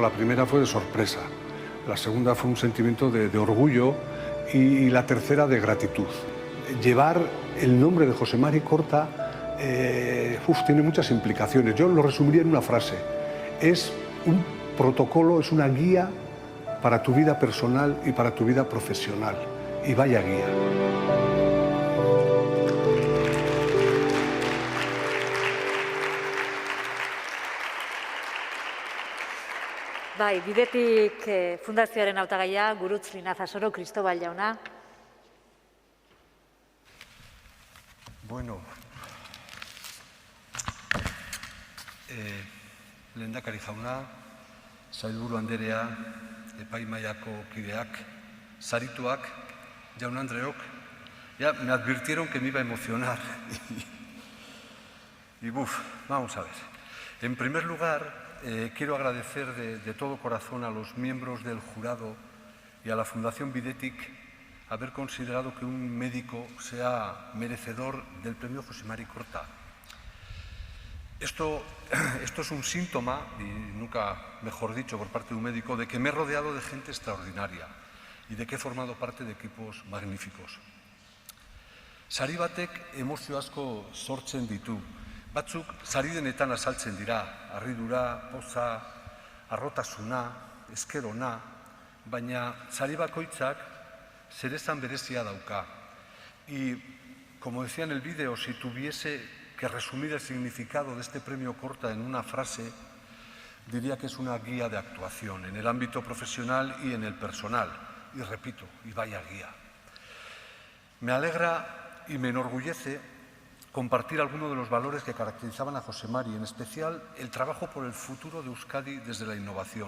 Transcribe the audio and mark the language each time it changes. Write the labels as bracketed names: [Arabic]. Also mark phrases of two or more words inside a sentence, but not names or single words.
[Spanish] La primera fue de sorpresa, la segunda fue un sentimiento de orgullo y la tercera de gratitud. Llevar el nombre de José Mari Corta tiene muchas implicaciones. Yo lo resumiría en una frase: es un protocolo, es una guía para tu vida personal y para tu vida profesional. Y vaya guía. [Basque] Bai, Bidetik fundazioaren hautagaia, Gurutz Linazasoro, Cristobal jauna. Bueno, lehendakari jauna, sailburu anderea, epaimahaiako kideak, sarituak, jaun Andreok, [Spanish] ya me advirtieron que me iba a emocionar. Y vamos a ver. En primer lugar, quiero agradecer de todo corazón a los miembros del jurado y a la Fundación Bidetik haber considerado que un médico sea merecedor del premio José Mari Corta. Esto es un síntoma, y nunca mejor dicho por parte de un médico, de que me he rodeado de gente extraordinaria y de que he formado parte de equipos magníficos. [Basque] Sari batek emozio asko sortzen ditu. Batzuk sari denetan azaltzen dira, harridura, poza, harrotasuna, eskerona, baina sari bakoitzak zeresan berezia dauka. [Spanish] Y, como decía en el vídeo, si tuviese que resumir el significado de este premio Corta en una frase, diría que es una guía de actuación en el ámbito profesional y en el personal. Y repito, y vaya guía. Me alegra y me enorgullece compartir algunos de los valores que caracterizaban a José Mari, en especial el trabajo por el futuro de Euskadi desde la innovación.